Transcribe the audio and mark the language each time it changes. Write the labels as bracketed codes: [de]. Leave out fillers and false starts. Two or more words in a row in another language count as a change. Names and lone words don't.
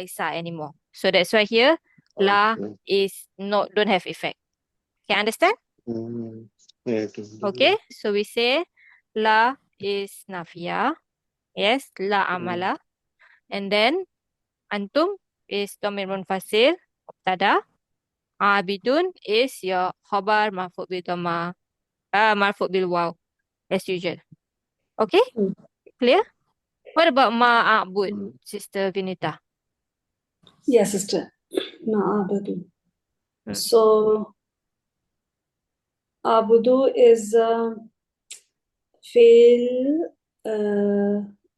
[en] laisa anymore. So that's why here la Okay. is not don't have effect. Can understand? Mm. Yeah, okay. Okay. So we say la is nafia. Yes, la Mm. [ar] amala. [en] And then [ar] antum is ضمير منفصل، مبتدأ. Abidun [en] is your [ar] خبر مرفوع بالضمة، مرفوع بالواو [en] as usual. Okay? Mm. Clear? What about ma'abud, Mm. Sister Vinita? Yes, sister. Na'abudu. Hmm. So abudu is fail.